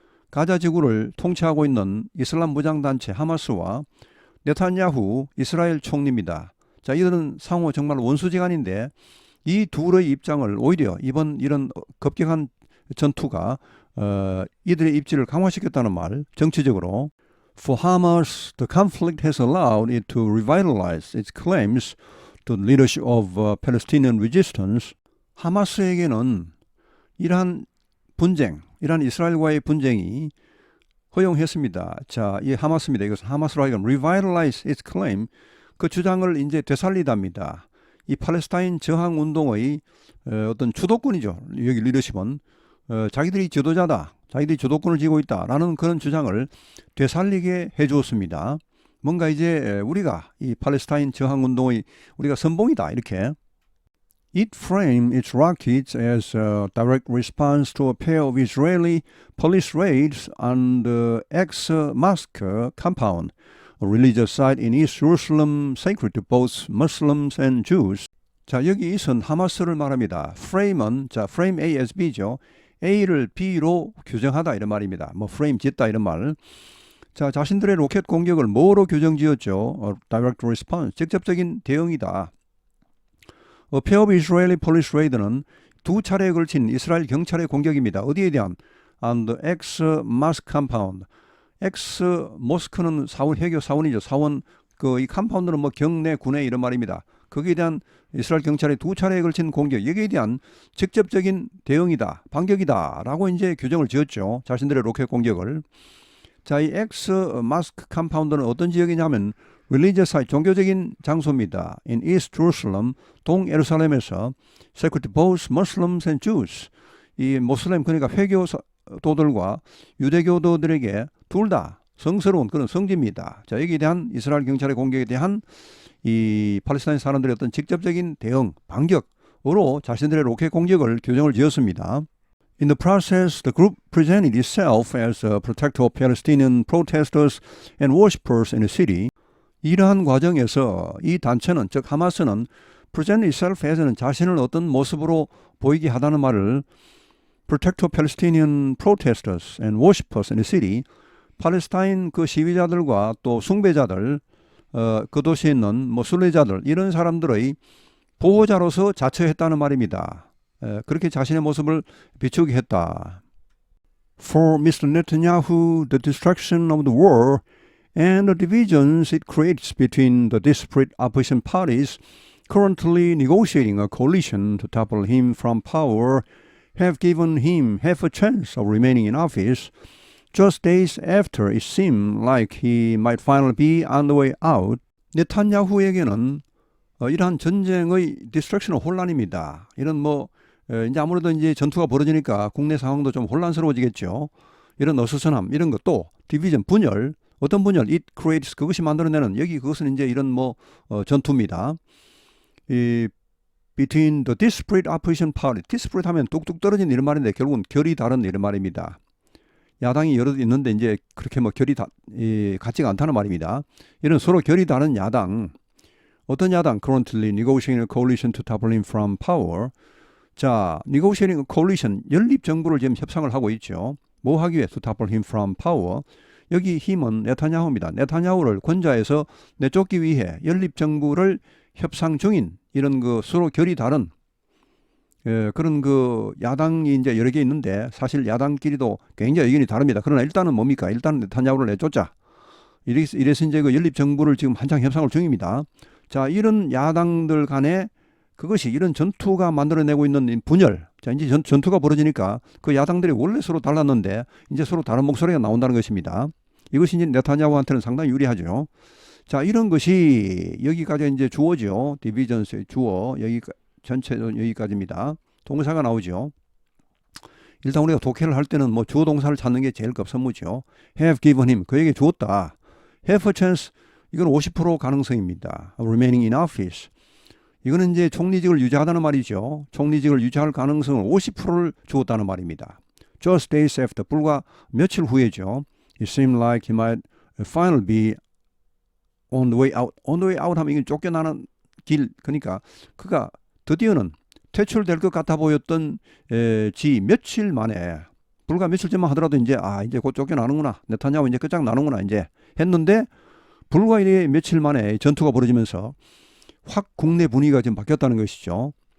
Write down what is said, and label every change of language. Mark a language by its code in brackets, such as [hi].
[ko] 가자 지구를 통치하고 있는 이슬람 무장단체 하마스와 네탄야후 이스라엘 총리입니다. 자, 이들은 상호 정말 원수지간인데 이 둘의 입장을 오히려 이번 이런 급격한 전투가 이들의 입지를 강화시켰다는 말, 정치적으로. [en] For Hamas, the conflict has allowed it to revitalize its claims to the leadership of Palestinian resistance. [ko] 하마스에게는 이러한 분쟁, 이러한 이스라엘과의 분쟁이 허용했습니다. 자, 이 하마스입니다. 이것은 하마스로 하여금 [en] revitalize its claim, [ko] 그 주장을 이제 되살리답니다. 이 팔레스타인 저항 운동의 어떤 주도권이죠. 여기 리더십은 자기들이 지도자다, 자기들이 주도권을 쥐고 있다라는 그런 주장을 되살리게 해주었습니다. 뭔가 이제 우리가 이 팔레스타인 저항 운동의 우리가 선봉이다 이렇게. [en] It framed its rockets as a direct response to a pair of Israeli police raids on the ex-mosque compound, a religious site in East Jerusalem sacred to both Muslims and Jews. [ko] 자, 여기 이선 하마스를 말합니다. frame은 자 [en] frame A as B [ko] 죠. A를 B로 규정하다 이런 말입니다. 뭐 frame 짓다 이런 말. 자, 자신들의 로켓 공격을 뭐로 규정지었죠? [en] Direct response, [ko] 직접적인 대응이다. [en] A pair of Israeli police raid [ko] 는 두 차례에 걸친 이스라엘 경찰의 공격입니다. 어디에 대한? [en] On the ex-mosque compound. [ko] ex-mosque는 사원, 해교 사원이죠. 사원, 이 컴파운드는 뭐 경내, 군내 이런 말입니다. 거기에 대한 이스라엘 경찰의 두 차례에 걸친 공격, 여기에 대한 직접적인 대응이다, 반격이다 라고 이제 규정을 지었죠. 자신들의 로켓 공격을. 자, 이 ex-mosque compound는 어떤 지역이냐면 [en] religious site, [ko] 종교적인 장소입니다. [en] In East Jerusalem, [ko] 동예루살렘에서 [en] sacred to both Muslims and Jews. [ko] 이 모슬렘, 그러니까 회교도들과 유대교도들에게 둘 다 성스러운 그런 성지입니다. 자, 여기에 대한 이스라엘 경찰의 공격에 대한 이 팔레스타인 사람들의 어떤 직접적인 대응, 반격으로 자신들의 로켓 공격을 규정을 지었습니다. [en] In the process, the group presented itself as a protector of Palestinian protesters and worshippers in the city. [ko] 이러한 과정에서 이 단체는, 즉 하마스는 [en] present itself as [ko] 는 자신을 어떤 모습으로 보이게 하다는 말을 [en] protector of Palestinian protesters and worshippers in the city, [ko] 팔레스타인 그 시위자들과 또 숭배자들, 그 도시에 있는 뭐 순례자들, 이런 사람들의 보호자로서 자처했다는 말입니다. 그렇게 자신의 모습을 비추게 했다. [en] For Mr. Netanyahu, the destruction of the war and the divisions it creates between the disparate opposition parties currently negotiating a coalition to topple him from power have given him half a chance of remaining in office just days after it seemed like he might finally be on the way out. [ko] 네탄야후에게는 이러한 전쟁의 디스트랙션 혼란입니다. 이런 이제 아무래도 이제 전투가 벌어지니까 국내 상황도 좀 혼란스러워지겠죠. 이런 어수선함, 이런 것도 디비전, 분열, 어떤 분열, [en] it creates, [ko] 그것이 만들어내는, 여기 그것은 이제 이런 전투입니다. 이 [en] between the disparate opposition party, [ko] disparate 하면 뚝뚝 떨어진 이런 말인데 결국은 결이 다른 이런 말입니다. 야당이 여러 있는데 이제 그렇게 결이 같지가 않다는 말입니다. 이런 서로 결이 다른 야당, 어떤 야당? [en] Currently negotiating a coalition to topple him from power. 자, negotiating a coalition, [ko] 연립 정부를 지금 협상을 하고 있죠. 뭐 하기 위해 [en] to topple him from power. [ko] 여기 힘은 네타냐후입니다. 네타냐후를 권좌에서 내쫓기 위해 연립정부를 협상 중인 이런 그 서로 결이 다른 그런 그 야당이 이제 여러 개 있는데 사실 야당끼리도 굉장히 의견이 다릅니다. 그러나 일단은 뭡니까? 일단은 네타냐후를 내쫓자. 이래서 이제 그 연립정부를 지금 한창 협상을 중입니다. 자, 이런 야당들 간에 그것이 이런 전투가 만들어내고 있는 분열. 자, 이제 전투가 벌어지니까 그 야당들이 원래 서로 달랐는데 이제 서로 다른 목소리가 나온다는 것입니다. 이것이 이제 네타냐후한테는 상당히 유리하죠. 자, 이런 것이 여기까지 이제 주어죠. 디비전스의 주어. 여기 전체 여기까지입니다. 동사가 나오죠. 일단 우리가 독해를 할 때는 뭐 주어 동사를 찾는 게 제일 급선무죠. [en] have given him. [ko] 그에게 주었다. [en] have a chance. [ko] 이건 50% 가능성입니다. [en] remaining in office. [ko] 이거는 이제 총리직을 유지하다는 말이죠. 총리직을 유지할 가능성을 50%를 주었다는 말입니다. [en] Just days after, [ko] 불과 며칠 후에죠. [en] It seemed like he might finally be on the way out. on the way out [ko] 하면 이건 쫓겨나는 길. 그러니까 그가 드디어는 퇴출될 것 같아 보였던 지 며칠 만에, 불과 며칠 전만 하더라도 이제 이제 곧 쫓겨나는구나. 네타냐후 이제 끝장나는구나 이제 했는데 불과 이래 며칠 만에 전투가 벌어지면서 확 국내 분위기가 지금 바뀌었다는 것이죠.